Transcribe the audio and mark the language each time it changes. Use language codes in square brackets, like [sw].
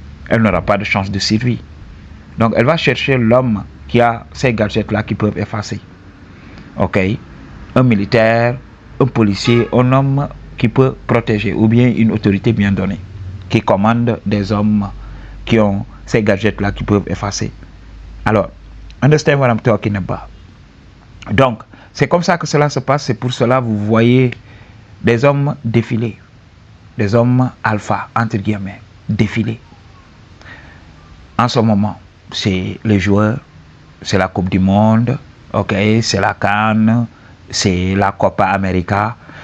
[fr] Elle n'aura pas de chance de survie. Donc elle va chercher l'homme qui a ces gadgets-là qui peuvent effacer. Ok? Un militaire, un policier, un homme qui peut protéger, ou bien une autorité bien donnée, qui commande des hommes qui ont ces gadgets-là qui peuvent effacer. [en] Alors, understand what I'm talking about. [fr] Donc, c'est comme ça que cela se passe. C'est pour cela que vous voyez des hommes défiler. Des hommes alpha, entre guillemets, défiler. En ce moment, c'est les joueurs, c'est la Coupe du Monde, ok, c'est la CAN, c'est la Copa América.